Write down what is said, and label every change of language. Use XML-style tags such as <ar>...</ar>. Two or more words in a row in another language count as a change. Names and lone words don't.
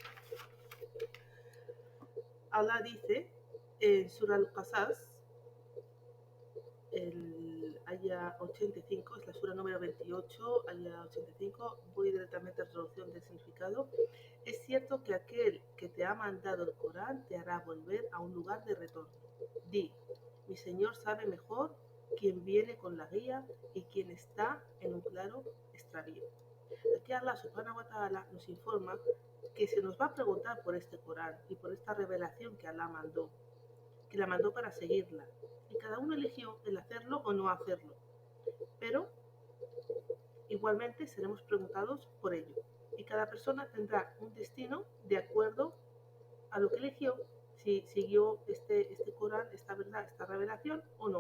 <es>Allah dice en Surah Al-Qasas, el aya 85, es la sura número 28, aya 85, voy directamente a la traducción del significado. Es cierto que aquel que te ha mandado el Corán te hará volver a un lugar de retorno. Di, mi Señor sabe mejor quién viene con la guía y quién está en un claro extravío. Aquí Allah</es> <ar>سبحانه وتعالى</ar> <es>nos informa que se nos va a preguntar por este Corán y por esta revelación que Allah mandó, que la mandó para seguirla. Y cada uno eligió el hacerlo o no hacerlo. Pero igualmente seremos preguntados por ello. Y cada persona tendrá un destino de acuerdo a lo que eligió, si siguió este Corán, esta verdad, esta revelación o no.</es>